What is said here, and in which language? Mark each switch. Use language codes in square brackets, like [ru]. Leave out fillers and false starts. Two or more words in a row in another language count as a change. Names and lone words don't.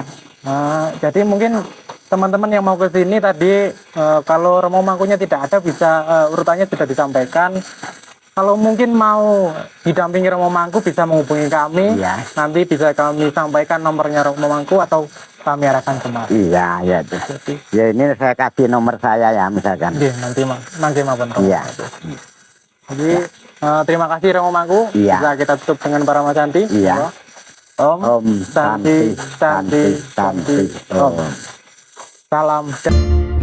[id] Jadi mungkin teman-teman yang mau ke sini tadi, kalau Romo Mangkunya tidak ada, bisa urutannya sudah disampaikan. Kalau mungkin mau didampingi Romo Mangku bisa menghubungi kami. Iya. Nanti bisa kami sampaikan nomornya Romo Mangku atau kami arahkan kemari. Iya, ya. Ya ini saya kasih nomor saya ya misalkan. Iya, nanti [jv] mangke mawon [id] Romo. Iya. Jadi terima kasih Romo Mangku. Iya. Bisa kita tutup dengan para Santi. Iya. [sa] Om Santi Santi Santi Om. Salam.